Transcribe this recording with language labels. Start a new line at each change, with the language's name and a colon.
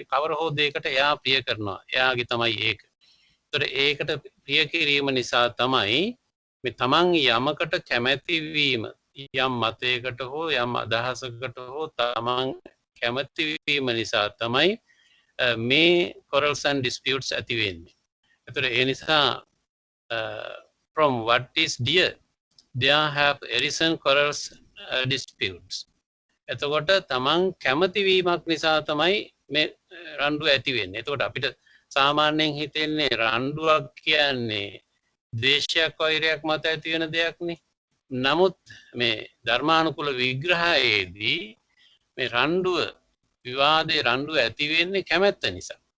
Sinhala: ඒ කවර හෝ දෙයකට එයා ප්‍රිය කරනවා. එයාගේ තමයි ඒක. ඒතර ඒකට ප්‍රිය කිරීම නිසා තමයි මේ තමන් යමකට කැමැති වීම, යම් මතයකට හෝ යම් අදහසකට හෝ තමන් කැමැති වීම නිසා තමයි මේ
English: quarrels and disputes
Sinhala: ඇති වෙන්නේ. ඒතර ඒ නිසා
English: from what is dear there have arisen quarrels disputes.
Sinhala: එතකොට තමන් කැමති වීමක් නිසා තමයි මේ රණ්ඩුව ඇති වෙන්නේ. එතකොට අපිට සාමාන්‍යයෙන් හිතෙන්නේ රණ්ඩුවක් කියන්නේ ද්වේෂයක් වෛරයක් මත ඇති වෙන දෙයක්නේ. නමුත් මේ ධර්මානුකූල විග්‍රහයේදී මේ රණ්ඩුව, විවාදේ රණ්ඩුව ඇති වෙන්නේ කැමැත්ත නිසා.